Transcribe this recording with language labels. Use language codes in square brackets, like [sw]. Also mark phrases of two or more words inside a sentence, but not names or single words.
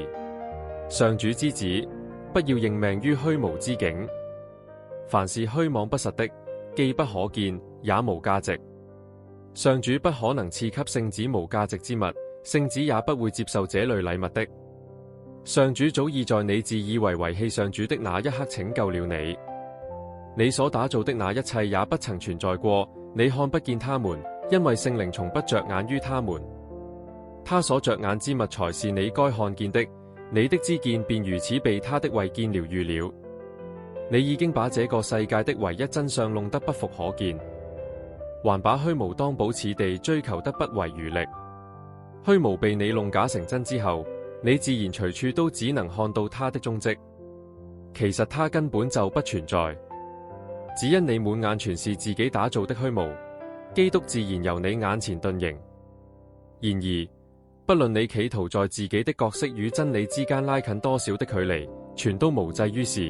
[zh] 上主之子，不要認命於虛無之境。凡是虛妄不實的， 既不可見，也無價值。上主不可能賜給聖子無價值之物，聖子也不會接受這類禮物的。上主早已在你自以為遺棄上主的那一刻拯救了你。你所打造的那一切也不曾存在過，你看不見他們，因為聖靈從不着眼於他們。他所着眼之物才是你該看見的，你的知見便如此被他的慧見療癒了。你已經把這個世界的唯一真相弄得不復可見，還把虛無當寶似地追求得不遺餘力。虛無被你弄假成真之後，你自然隨處都只能看到它的蹤跡。其實它根本就不存在，只因你滿眼全是自己打造的虛無，基督自然由你眼前遁形。然而，不論你企圖在自己的角色與真理之間拉近多少的距離，全都無濟於事。